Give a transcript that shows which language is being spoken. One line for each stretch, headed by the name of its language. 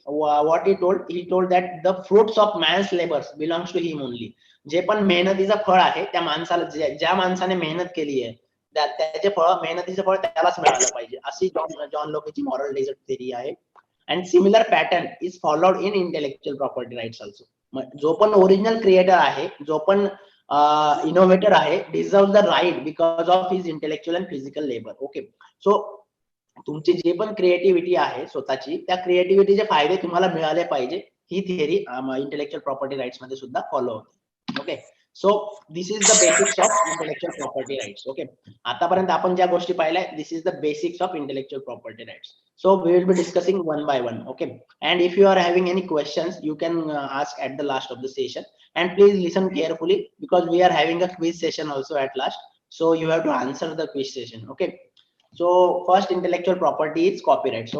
English: What he told that the fruits of man's labors belongs to him only.
Marathi: जे पण मेहनतीचं फळ आहे, त्या माणसाला, ज्या माणसाने मेहनत केली आहे, त्याचे फळ, मेहनतीचे फळ त्यालाच मिळालं पाहिजे, अशी जॉन लोकेची मॉरल डेझर्ट थिअरी आहे.
English: And similar pattern is followed in intellectual property rights also.
Marathi: जो पण ओरिजिनल क्रिएटर आहे, जो पण इनोव्हेटर आहे,
English: Deserve the right because of his intellectual and physical labour.
Marathi: Okay, so तुमची जे पण क्रिएटिव्हिटी आहे स्वतःची, त्या क्रिएटिव्हिटीचे फायदे तुम्हाला मिळाले पाहिजे, ही थिअरी इंटेलेक्च्युअल प्रॉपर्टी राईट्स मध्ये सुद्धा फॉलो होते.
English: Okay, so this is the basics of intellectual property rights. Okay,
Marathi: आतापर्यंत आपण ज्या गोष्टी पाहिल्या,
English: This is the basics of intellectual property rights. So we will be discussing one by one. Okay, and if you are having any questions, you can ask at the last of the session, and please listen carefully because we are having a quiz session also at last, so you have to answer the quiz session. Okay, so first intellectual property is copyrights.